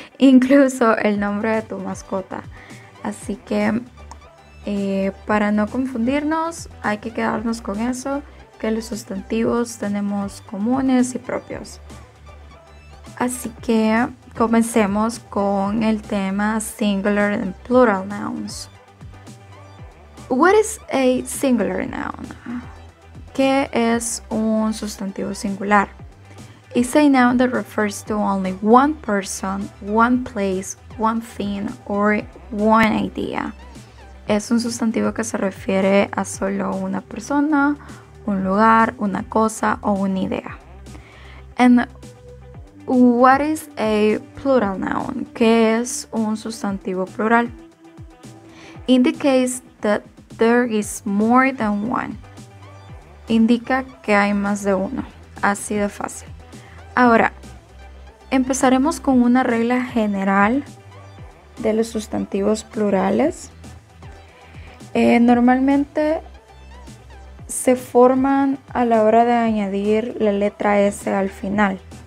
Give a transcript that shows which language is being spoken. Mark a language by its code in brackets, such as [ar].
[es] Incluso el nombre de tu mascota. Así que para no confundirnos, hay que quedarnos con eso, que los sustantivos tenemos comunes y propios. Así que comencemos con el tema [en] singular and plural nouns. What is a singular noun? [es] ¿Qué es un sustantivo singular? [en] It's a noun that refers to only one person, one place, one thing, or one idea. [es] Es un sustantivo que se refiere a solo una persona, un lugar, una cosa o una idea. [en] And what is a plural noun? [es] ¿Qué es un sustantivo plural? [en] Indicates that there is more than one. [es] Indica que hay más de uno. Así de fácil. Ahora, empezaremos con una regla general de los sustantivos plurales. Normalmente se forman a la hora de añadir la letra S al final.